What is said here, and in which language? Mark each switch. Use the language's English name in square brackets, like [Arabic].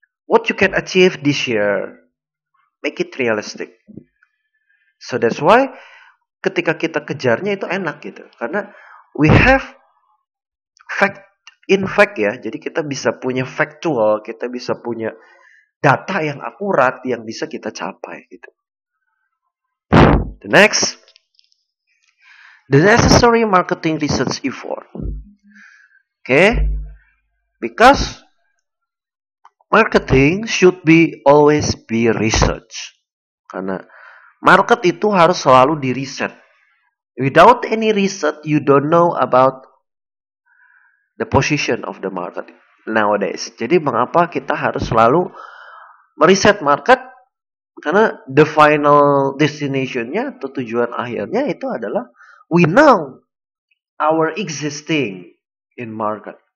[English] What you can achieve this year, make it realistic. So that's why [Indonesian] ketika kita kejarnya itu enak, gitu. Karena [English] we have in fact, [Indonesian] ya, jadi kita bisa punya factual, kita bisa punya data yang akurat yang bisa kita capai, gitu. [English] The next, the necessary marketing research effort. Okay, because marketing should always be research. [Indonesian] Karena market itu harus selalu di riset. [English] Without any research, you don't know about the position of the market nowadays. [Indonesian] Jadi mengapa kita harus selalu meriset market? [English] Karena the final destination-nya [Indonesian] atau tujuan akhirnya itu adalah [English] we know our existing in market.